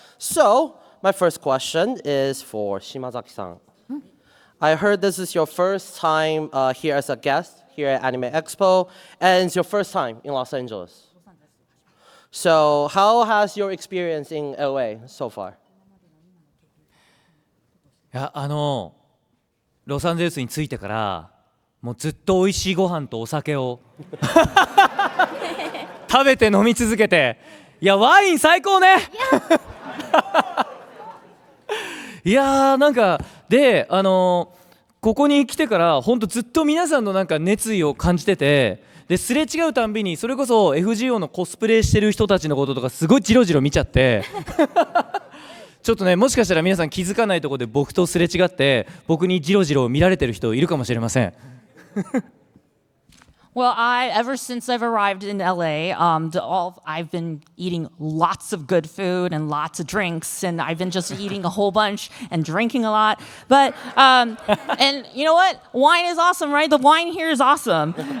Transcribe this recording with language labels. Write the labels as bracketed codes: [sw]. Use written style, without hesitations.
[en] So my first question is for Shimazaki-san. I heard this is your first time here as a guest here at Anime Expo, and it's your first time in Los Angeles. So how has your experience in LA so far? [ja] いやロサンゼルスに着いてからもうずっと美味しいご飯とお酒を食べて飲み続けて、いやワイン最高ね。いやなんかでここに来てから本当ずっと皆さんのなんか熱意を感じてて、ですれ違うたんびにそれこそ FGO のコスプレしてる人たちのこととかすごいジロジロ見ちゃって。ちょっとね、もしかしたら皆さん気づかないところで僕とすれ違って僕にジロジロ見られてる人いるかもしれません。 [en] Well, ever since I've arrived in LA, I've been eating lots of good food and lots of drinks, and I've been just eating a whole bunch and drinking a lot. But and you know what? Wine is awesome, right? The wine here is awesome.